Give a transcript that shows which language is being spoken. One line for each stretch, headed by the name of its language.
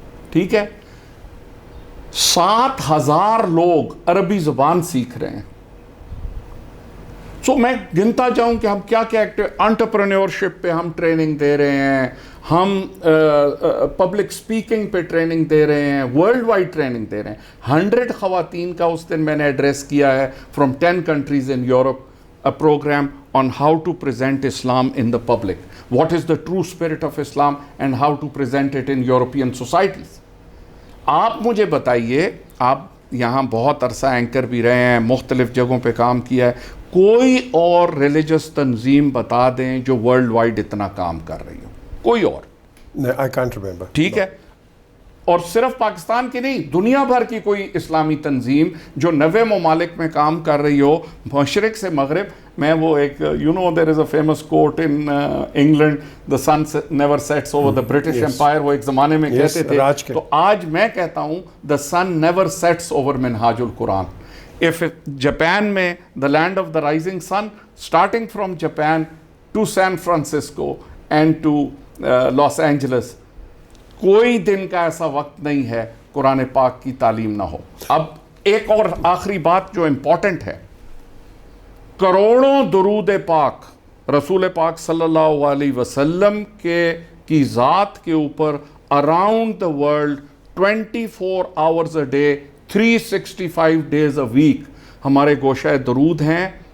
Urdu: ٹھیک ہے, 7000 لوگ عربی زبان سیکھ رہے ہیں. سو میں گنتا جاؤں کہ ہم کیا کیا انٹرپرینیورشپ پہ ہم ٹریننگ دے رہے ہیں, ہم پبلک سپیکنگ پہ ٹریننگ دے رہے ہیں, ورلڈ وائڈ ٹریننگ دے رہے ہیں. 100 خواتین کا اس دن میں نے ایڈریس کیا ہے from
English: 10 countries in Europe, a program on how to present Islam in the public. What is the true spirit of Islam and how to present it in European societies.
Urdu: آپ مجھے بتائیے, آپ یہاں بہت عرصہ اینکر بھی رہے ہیں, مختلف جگہوں پہ کام کیا ہے, کوئی اور ریلیجس تنظیم بتا دیں جو ورلڈ وائڈ اتنا کام کر رہی ہو, کوئی اور؟
English: I can't remember.
Urdu: ٹھیک ہے, اور صرف پاکستان کی نہیں, دنیا بھر کی کوئی اسلامی تنظیم جو 90 ممالک میں کام کر رہی ہو, مشرق سے مغرب. میں وہ ایک
English: there is a famous quote in England, the sun never sets over the British Empire,
Urdu: وہ ایک زمانے میں کہتے تھے. تو آج میں کہتا ہوں
English: the sun never sets over
Urdu: منہاج القرآن.
English: If Japan میں the land of the rising sun, starting from Japan, to San Francisco and to Los Angeles.
Urdu: کوئی دن کا ایسا وقت نہیں ہے قرآن پاک کی تعلیم نہ ہو. اب ایک اور آخری بات جو امپورٹنٹ ہے, کروڑوں درود پاک رسول پاک صلی اللہ علیہ وسلم کی ذات کے اوپر
English: around the world 24 hours a day 365 days a week
Urdu: ہمارے گوشہ درود ہیں.